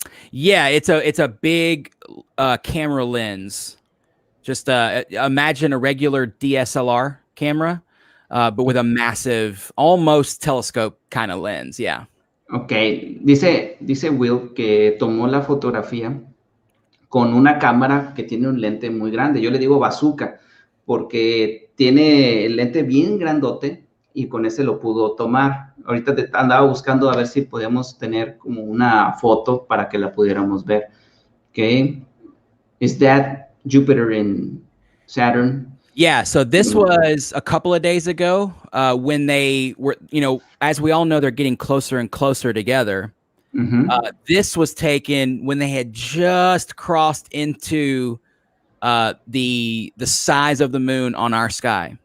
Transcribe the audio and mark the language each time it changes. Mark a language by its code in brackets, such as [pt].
[en] Yeah, it's a big camera lens. Just imagine a regular DSLR camera, but with a massive, almost telescope kind of lens. Yeah. [es] Ok, dice Will que tomó la fotografía con una cámara que tiene un lente muy grande. Yo le digo bazooka porque tiene el lente bien grandote y con ese lo pudo tomar. Ahorita andaba buscando a ver si podíamos tener como una foto para que la pudiéramos ver. [en] Ok, is that Jupiter and Saturn? Yeah, so this was a couple of days ago when they were, as we all know, they're getting closer and closer together. This was taken when they had just crossed into the size of the moon on our sky.